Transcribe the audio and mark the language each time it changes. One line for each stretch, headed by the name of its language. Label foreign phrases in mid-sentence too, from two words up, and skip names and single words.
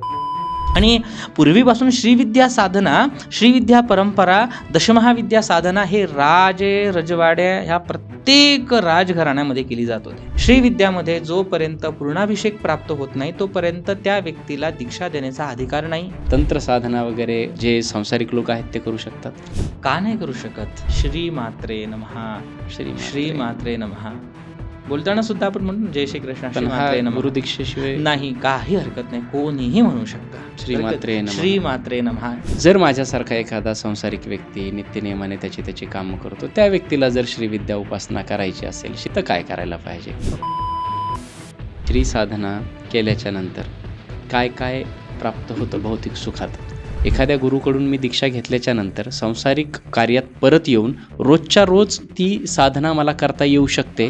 Marathi: आणि पूर्वीपासून श्रीविद्या साधना, श्रीविद्या परंपरा, दशमहाविद्या साधना हे राजे रजवाड्या ह्या प्रत्येक राजघराण्यामध्ये केली जात होती. श्रीविद्यामध्ये जोपर्यंत पूर्णाभिषेक प्राप्त होत नाही तोपर्यंत त्या व्यक्तीला दीक्षा देण्याचा अधिकार नाही. तंत्र साधना वगैरे जे सांसारिक लोक आहेत ते करू शकतात. का नाही करू शकत?
Sanskrit: श्री मात्रे नमः, श्री मात्रे नमः
Marathi: बोलताना सुद्धा आपण म्हणून जय श्री कृष्ण, श्री पण हा
Sanskrit: मात्रे नमः.
Marathi: गुरुदीक्षेशिवाय नाही, काही हरकत नाही, कोणीही म्हणू शकता
Sanskrit: श्री मात्रे नमः. श्री मात्रे नमः.
Marathi: जर माझ्यासारखा एखादा संसारिक व्यक्ती नित्यनियमाने त्याची कामं करतो, त्या व्यक्तीला जर श्रीविद्या उपासना करायची असेल तर काय करायला पाहिजे? श्री साधना केल्याच्या नंतर काय काय प्राप्त होतं भौतिक सुखात? एखाद्या गुरुकडून मी दीक्षा घेतल्याच्या नंतर सांसारिक कार्यात परत येऊन रोजच्या रोज ती साधना मला करता येऊ शकते.